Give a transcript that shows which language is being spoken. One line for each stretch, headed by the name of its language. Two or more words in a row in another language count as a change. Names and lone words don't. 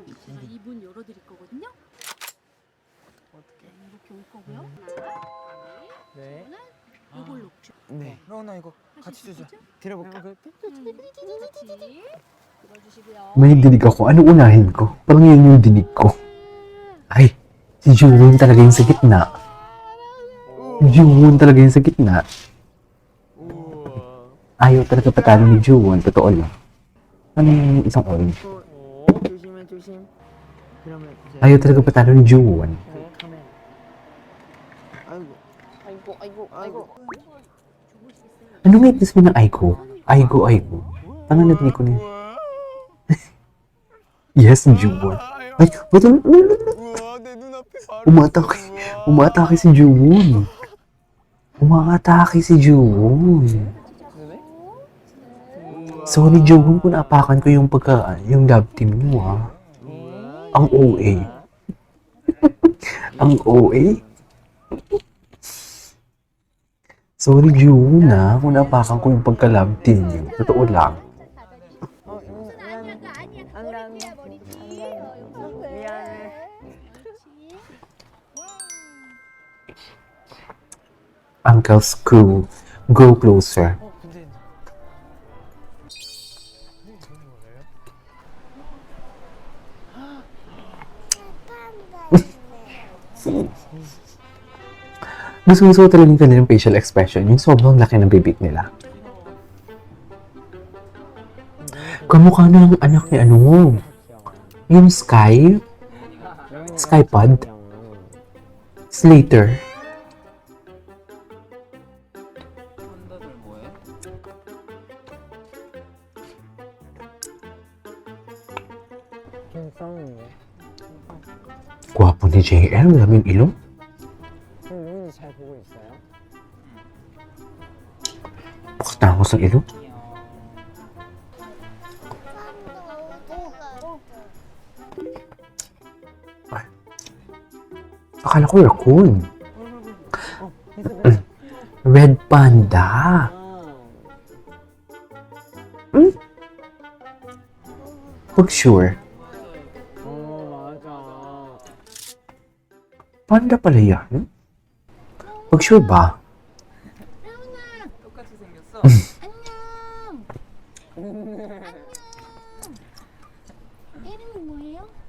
Korean: 제가 이 문 열어드릴 거거든요. 이렇게 올 거고요. 하나, 네. 둘, 이걸 놓죠. 네. 로우나 이거 같이 주자. 들어볼까? 같이 들어주시고요.
Filipino: May dinig ako. Ano unahin ko? Parang yun yung dinig ko. Ay, si Juwon talaga yung sa gitna. Juwon talaga yung sa gitna. Ayaw talaga patalo ni Juwon. Totoo lang. Ano yung isang orange?
Korean: 조심해 조심. 그러면 이제
Filipino: Ayaw talaga patalo ni Juwon.
Korean: 그 카메라. 아이고.
Filipino: Ano nga yung sabihin ng Aiko? Aiko. Ano narinig ko niya? Yes, Juwon. Ay, ba't
Korean: 우와 내 눈앞에 바로.
Filipino: umatake si Juwon. Umatake si Juwon. Sorry, Juwon, kung naapakan ko yung yung
English: love team
Filipino: niyo, ha. Ang OA. Ang OA? Sorry, Juwon, ha, kung naapakan ko yung pagka-
English: love team
Filipino: niyo. Totoo lang.
Korean: 아니야. 머리띠. 미안해.
English: Uncle's crew, go closer.
Korean: 근데
Filipino: Gusto talaga yung kanilang
English: facial expression,
Filipino: yung sobrang laki ng bibig nila. Kamukha na ng anak ni yung Skypod, Slater.
Korean: 판다들 뭐해? 좀 싸우는 거.
Filipino: Gwapo ni JL, maraming ilong.
Korean: 그럼 루인이 잘 보고 있어요?
Filipino: Pakatangos ng ilong. Akala ko raccoon.
English: Red panda.
Filipino: Pag sure.
Korean: 맞아.
Filipino: Panda pala yan. Pag sure ba?
Korean: 똑같이 생겼어. 이름이 뭐예요?